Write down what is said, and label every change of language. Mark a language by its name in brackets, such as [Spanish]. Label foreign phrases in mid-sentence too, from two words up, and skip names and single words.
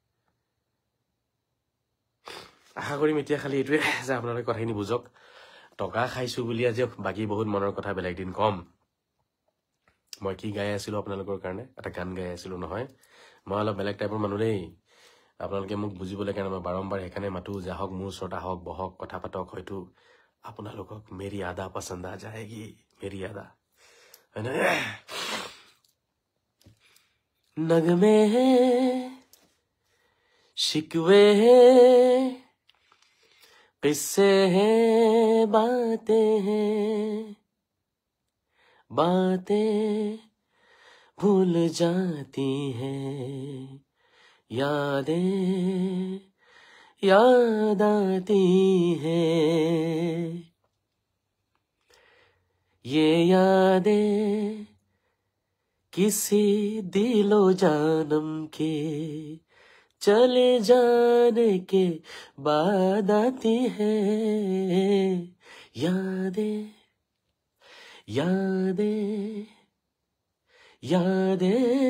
[Assamese] আশা কৰিম এতিয়া খালি এইটোৱে যে আপোনালোকে কথাখিনি বুজক টকা খাইছো বুলি আজি বাকী বহুত মনৰ কথা বেলেগ দিন কম মই কি গাই আছিলো আপোনালোকৰ কাৰণে এটা গান গাই আছিলো নহয় মই অলপ বেলেগ টাইপৰ মানুহ দেই আপোনালোকে মোক বুজিবলৈ কাৰণে মই বাৰম্বাৰ সেইকাৰণে মাতো যে আহক মোৰ ওচৰত আহক বহক কথা পাতক হয়তো আপোনালোকক [Hindi] मेरी अदा पसंद आ जाएगी मेरी अदा [Assamese] হয় নে [Hindi] नग़मे शिकवे किस्से हैं बातें भूल जाती हैं यादें याद आती हैं ये यादें किसी दिलो जानम के चले जाने के बाद आती हैं यादें यादें यादें